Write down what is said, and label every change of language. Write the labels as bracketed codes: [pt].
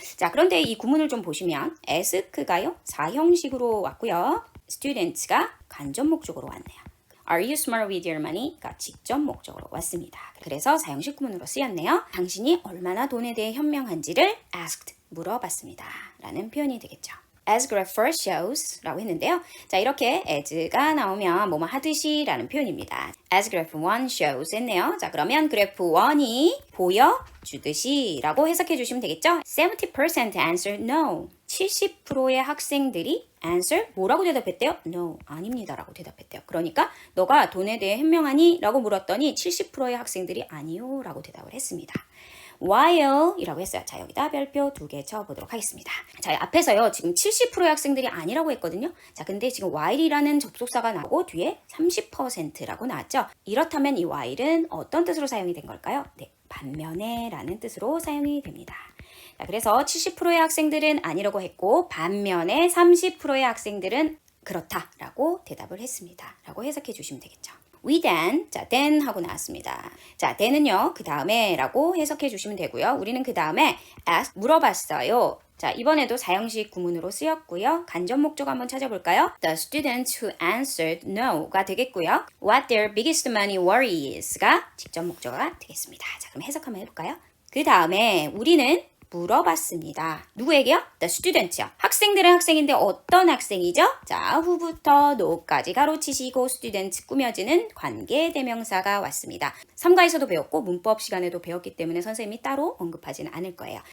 [ko] 자, 그런데 이 구문을 좀 보시면 ask가요? 사형식으로 왔고요. students가 간접 목적으로 왔네요. [en] Are you smart with your money?가 [ko] 직접 목적으로 왔습니다. 그래서 사형식 구문으로 쓰였네요. 당신이 얼마나 돈에 대해 현명한지를 asked, 물어봤습니다. 라는 표현이 되겠죠. [en] As graph first shows [ko] 라고 했는데요. 자, 이렇게 as가 나오면 뭐뭐 하듯이 라는 표현입니다. [en] As graph 1 shows [ko] 했네요. 자, 그러면 그래프 1이 보여주듯이 라고 해석해 주시면 되겠죠. [en] 70% answered no. [ko] 70%의 학생들이 answer 뭐라고 대답했대요? No, 아닙니다 라고 대답했대요. 그러니까 너가 돈에 대해 현명하니? 라고 물었더니 70%의 학생들이 아니요 라고 대답을 했습니다. while 이라고 했어요. 자, 여기다 별표 2개 쳐보도록 하겠습니다. 자, 앞에서요 지금 70%의 학생들이 아니라고 했거든요. 자, 근데 지금 while이라는 접속사가 나오고 뒤에 30%라고 나왔죠. 이렇다면 이 while은 어떤 뜻으로 사용이 된 걸까요? 네, 반면에 라는 뜻으로 사용이 됩니다. 자, 그래서 70%의 학생들은 아니라고 했고 반면에 30%의 학생들은 그렇다라고 대답을 했습니다. 라고 해석해 주시면 되겠죠. [en] We then, [ko] 자, then 하고 나왔습니다. 자, then은요, 그 다음에 라고 해석해 주시면 되고요. 우리는 그 다음에 ask, 물어봤어요. 자, 이번에도 사형식 구문으로 쓰였고요. 간접 목적 한번 찾아볼까요? [en] The students who answered no가 [ko] 되겠고요. [en] What their biggest money worry is가 [ko] 직접 목적어가 되겠습니다. 자, 그럼 해석 한번 해볼까요? 그 다음에 우리는 물어봤습니다. 누구에게요? The students요. 학생들은 학생인데 어떤 학생이죠? 자, 후부터 no까지 가로치시고 students 꾸며지는 관계대명사가 왔습니다. 3과에서도 배웠고 문법 시간에도 배웠기 때문에 선생님이 따로 언급하지는 않을 거예요.